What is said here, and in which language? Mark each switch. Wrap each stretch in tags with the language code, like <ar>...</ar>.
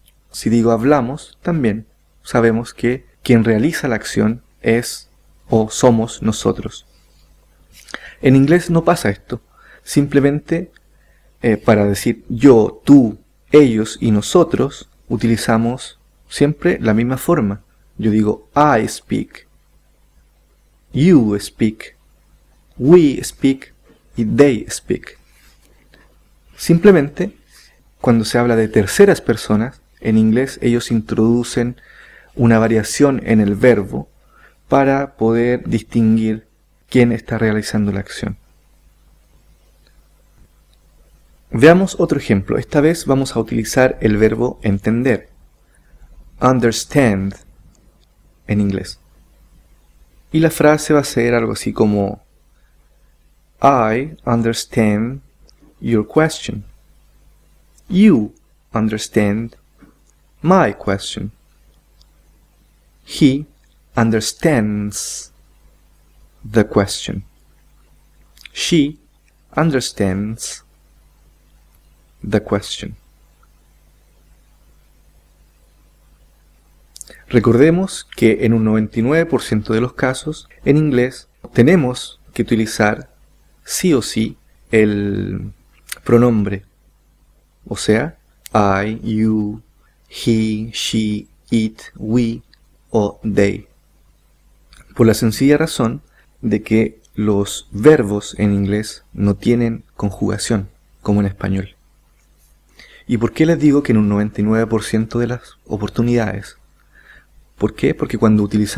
<es>Si digo hablamos, también sabemos que quien realiza la acción es o somos nosotros. En inglés no pasa esto. Simplemente para decir yo, tú, ellos y nosotros, utilizamos siempre la misma forma. Yo digo</es> <en>I speak, you speak, we speak y they speak.</en> <es>Simplemente, cuando se habla de terceras personas, en inglés ellos introducen una variación en el verbo para poder distinguir quién está realizando la acción. Veamos otro ejemplo. Esta vez vamos a utilizar el verbo entender. Understand en inglés. Y la frase va a ser algo así como</es> <en>I understand your question. You understand my question. He understands the question. She understands the question.</en> <es>Recordemos que en un 99% de los casos, en inglés, tenemos que utilizar sí o sí el pronombre.</es> <en>O sea, I, you, he, she, it, we o they.</en> <es>Por la sencilla razón de que los verbos en inglés no tienen conjugación, como en español. ¿Y por qué les digo que en un 99% de las oportunidades? ¿Por qué? Porque cuando</es>